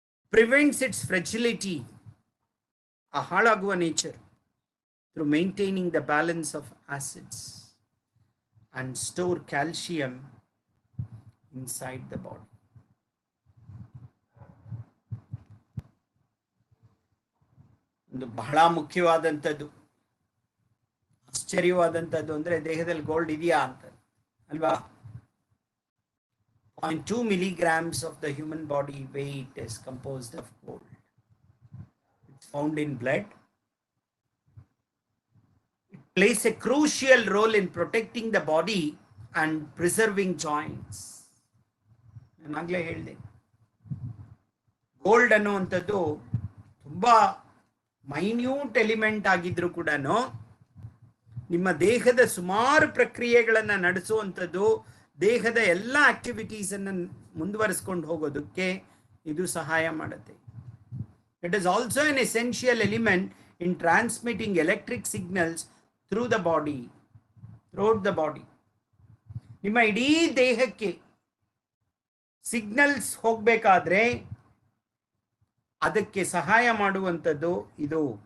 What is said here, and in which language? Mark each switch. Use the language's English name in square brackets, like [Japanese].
[English] prevents its fragility, [Kannada] ಆ ಹಾಳಾಗುವ [English] Nature, through maintaining the balance of acids and store calcium inside the body. [Kannada] ಒಂದು ಬಹಳ ಮುಖ್ಯವಾದಂಥದ್ದು, ಆಶ್ಚರ್ಯವಾದಂಥದ್ದು ಅಂದ್ರೆ ದೇಹದಲ್ಲಿ ಗೋಲ್ಡ್ ಇದೆಯಾ ಅಂತ ಅಲ್ವಾ. [English] 0.2 milligrams of the human body weight is composed of gold. It's found in blood. Plays a crucial role in protecting the body and preserving joints. [Kannada] ನಾನು ಆಗಲೇ ಹೇಳಿದೆ, ಗೋಲ್ಡ್ ಅನ್ನುವಂಥದ್ದು ತುಂಬಾ ಮೈನ್ಯೂಟ್ ಎಲಿಮೆಂಟ್ ಆಗಿದ್ರು ಕೂಡ ನಿಮ್ಮ ದೇಹದ ಸುಮಾರು ಪ್ರಕ್ರಿಯೆಗಳನ್ನು ನಡೆಸುವಂಥದ್ದು, ದೇಹದ ಎಲ್ಲ ಆಕ್ಟಿವಿಟೀಸ್ ಅನ್ನು ಮುಂದುವರಿಸ್ಕೊಂಡು ಹೋಗೋದಕ್ಕೆ ಇದು ಸಹಾಯ ಮಾಡುತ್ತೆ. [English] It is also an essential element in transmitting electric signals through the body, throughout the body. [Kannada] ನಿಮ್ಮ ಇಡೀ ದೇಹಕ್ಕೆ ಸಿಗ್ನಲ್ಸ್ ಹೋಗ್ಬೇಕಾದ್ರೆ ಅದಕ್ಕೆ ಸಹಾಯ ಮಾಡುವಂಥದ್ದು ಇದು.